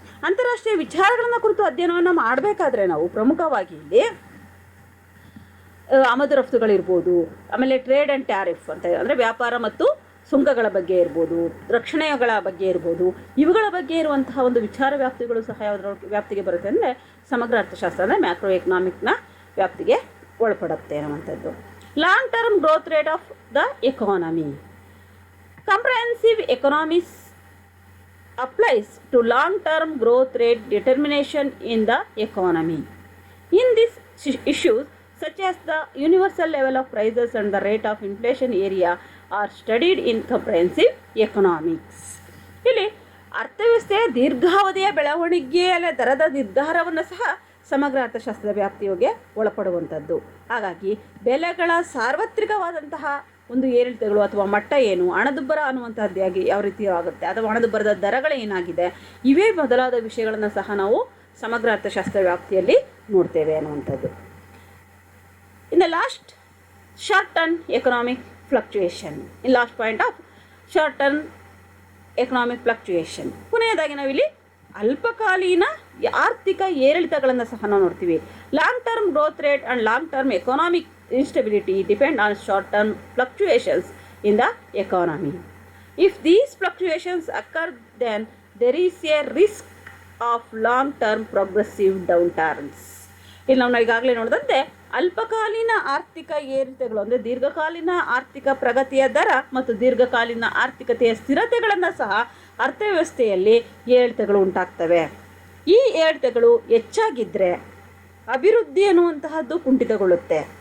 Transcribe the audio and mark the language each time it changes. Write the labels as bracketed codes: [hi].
[kn] ಅಂತಾರಾಷ್ಟ್ರೀಯ ವಿಚಾರಗಳನ್ನು ಕುರಿತು ಅಧ್ಯಯನವನ್ನು ಮಾಡಬೇಕಾದ್ರೆ ನಾವು ಪ್ರಮುಖವಾಗಿ ಇಲ್ಲಿ ಆಮದು ರಫ್ತುಗಳಿರ್ಬೋದು, ಆಮೇಲೆ ಟ್ರೇಡ್ ಆ್ಯಂಡ್ ಟ್ಯಾರಿಫ್ ಅಂತ ಅಂದರೆ ವ್ಯಾಪಾರ ಮತ್ತು ಸುಂಕಗಳ ಬಗ್ಗೆ ಇರ್ಬೋದು, ರಕ್ಷಣೆಗಳ ಬಗ್ಗೆ ಇರ್ಬೋದು, ಇವುಗಳ ಬಗ್ಗೆ ಇರುವಂತಹ ಒಂದು ವಿಚಾರ ವ್ಯಾಪ್ತಿಗಳು ಸಹ ಯಾವುದರ ವ್ಯಾಪ್ತಿಗೆ ಬರುತ್ತೆ ಅಂದರೆ ಸಮಗ್ರ ಅರ್ಥಶಾಸ್ತ್ರ ಅಂದರೆ ಮ್ಯಾಕ್ರೋ ಎಕನಾಮಿಕ್ನ ವ್ಯಾಪ್ತಿಗೆ ಒಳಪಡುತ್ತೆ ಅನ್ನುವಂಥದ್ದು. [en] Long term growth rate of the economy. Comprehensive economics applies to long term growth rate determination in the economy. In these issues such as the universal level of prices and the rate of inflation area are studied in comprehensive economics. [kn] ಇಲ್ಲಿ ಅರ್ಥವ್ಯವಸ್ಥೆಯ ದೀರ್ಘಾವಧಿಯ ಬೆಳವಣಿಗೆಯ ದರದ ನಿರ್ಧಾರವನ್ನು ಸಹ ಸಮಗ್ರ ಅರ್ಥಶಾಸ್ತ್ರದ ವ್ಯಾಪ್ತಿಗೆ ಒಳಪಡುವಂಥದ್ದು. ಹಾಗಾಗಿ ಬೆಲೆಗಳ ಸಾರ್ವತ್ರಿಕವಾದಂತಹ ಒಂದು ಏರಿಳಿತಗಳು ಅಥವಾ ಮಟ್ಟ ಏನು, ಹಣದುಬ್ಬರ ಅನ್ನುವಂಥದ್ದಾಗಿ ಯಾವ ರೀತಿ ಆಗುತ್ತೆ ಅಥವಾ ಹಣದುಬ್ಬರದ ದರಗಳೇನಾಗಿದೆ, ಇವೇ ಮೊದಲಾದ ವಿಷಯಗಳನ್ನು ಸಹ ನಾವು ಸಮಗ್ರ ಅರ್ಥಶಾಸ್ತ್ರ ವ್ಯಾಪ್ತಿಯಲ್ಲಿ ನೋಡ್ತೇವೆ ಅನ್ನುವಂಥದ್ದು. [en] In the last short-term economic fluctuation, in last point of short-term economic fluctuation, [kn] ಕೊನೆಯದಾಗಿ ನಾವಿಲ್ಲಿ ಅಲ್ಪಕಾಲೀನ ಆರ್ಥಿಕ ಏರಿಳಿತಗಳನ್ನು ಸಹ ನಾವು ನೋಡ್ತೀವಿ. [en] Long term growth rate and long term economic instability depend on short-term fluctuations in the economy. If these fluctuations occur, then there is a risk of long-term progressive downturns. [kn] ಇಲ್ಲಿ ನಾವು ಈಗಾಗಲೇ ನೋಡಿದಂತೆ ಅಲ್ಪಕಾಲೀನ ಆರ್ಥಿಕ ಏರಿಳಿತಗಳು ಅಂದರೆ ದೀರ್ಘಕಾಲೀನ ಆರ್ಥಿಕ ಪ್ರಗತಿಯ ದರ ಮತ್ತು ದೀರ್ಘಕಾಲೀನ ಆರ್ಥಿಕತೆಯ ಸ್ಥಿರತೆಗಳನ್ನು ಸಹ ಅರ್ಥವ್ಯವಸ್ಥೆಯಲ್ಲಿ ಏರಿಳಿತಗಳು ಉಂಟಾಗ್ತವೆ. ಈ ಏರಿಳಿತಗಳು ಹೆಚ್ಚಾಗಿದ್ದರೆ ಅಭಿವೃದ್ಧಿ ಅನ್ನುವಂತಹದ್ದು ಕುಂಠಿತಗೊಳ್ಳುತ್ತೆ.